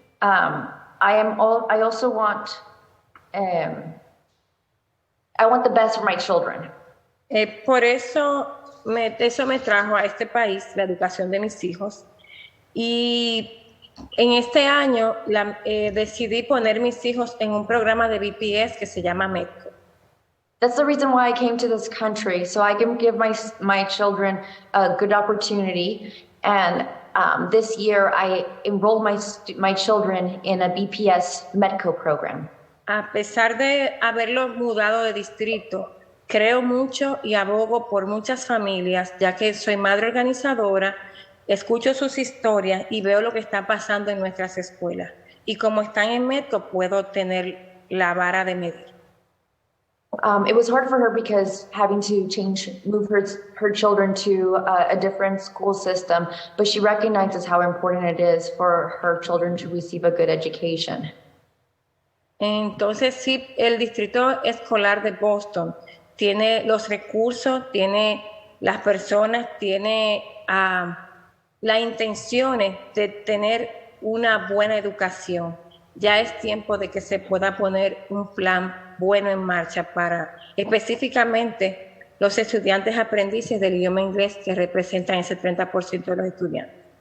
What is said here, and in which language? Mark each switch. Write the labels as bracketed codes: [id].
[en] I also want I want the best for my children. [es] Por eso eso me trajo a este país, la educación de mis hijos. Y en este año decidí poner mis hijos en un programa de BPS que se llama MEDCO. [en] That's the reason why I came to this country, so I can give my children a good opportunity. And this year, I enrolled my children in a BPS MEDCO program. [es] A pesar de haberlos mudado de distrito, creo mucho y abogo por muchas familias, ya que soy madre organizadora, escucho sus historias y veo lo que está pasando en nuestras escuelas. Y como están en método, puedo tener la vara de medir. [en] It was hard for her because having to move her children to a different school system, but she recognizes how important it is for her children to receive a good education. [es] Entonces, sí, el Distrito Escolar de Boston tiene los recursos, tiene las personas, tiene las intenciones de tener una buena educación. Ya es tiempo de que se pueda poner un plan bueno en marcha para específicamente los estudiantes aprendices del idioma inglés que representan ese 30% de los estudiantes.